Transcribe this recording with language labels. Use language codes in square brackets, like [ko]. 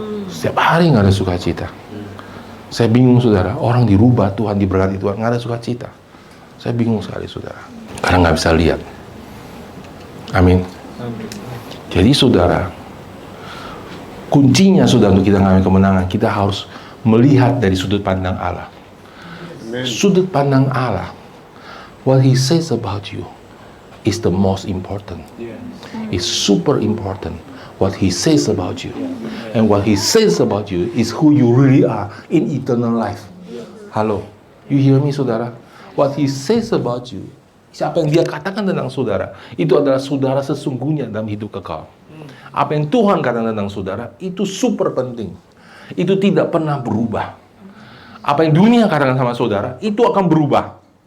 [id] Setiap hari nggak ada sukacita. Saya bingung saudara, orang dirubah Tuhan, diberkati Tuhan, nggak ada sukacita. Saya bingung sekali saudara, karena nggak bisa lihat. Amin. Jadi saudara, kuncinya sudah untuk kita mengalami kemenangan, kita harus melihat dari sudut pandang Allah. Sudut pandang Allah, [en] what He says about you is the most important. It's super important. What He says about you, and what He says about you is who you really are in eternal life. Halo, you hear me saudara? What He says about you, [id] siapa yang Dia katakan tentang saudara, itu adalah saudara sesungguhnya dalam hidup kekal. Apa yang Tuhan katakan tentang saudara, itu super penting. Itu tidak pernah berubah. Apa yang dunia katakan sama saudara, itu akan berubah.